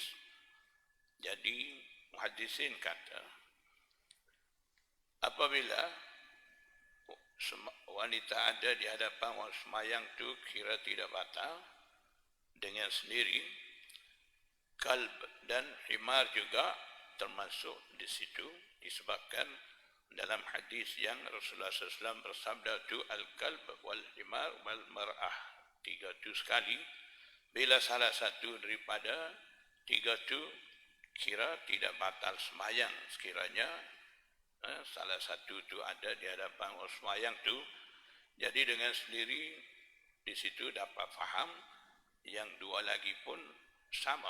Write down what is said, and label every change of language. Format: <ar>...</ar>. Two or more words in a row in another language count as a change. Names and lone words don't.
<ms>Jadi muhaddisin kata, apabila wanita ada di hadapan orang sembahyang tu kira tidak batal dengan sendiri, kalb dan himar juga termasuk di situ, disebabkan dalam hadis yang Rasulullah SAW bersabda tu</ms> <ar>الكلب والحمار والمرأة,</ar> <ms>3 tu sekali. Bila salah satu daripada 3 tu kira tidak batal sembahyang, sekiranya salah satu tu ada di hadapan orang sembahyang tu, jadi dengan sendiri di situ dapat faham yang 2 lagi pun sama.</ms>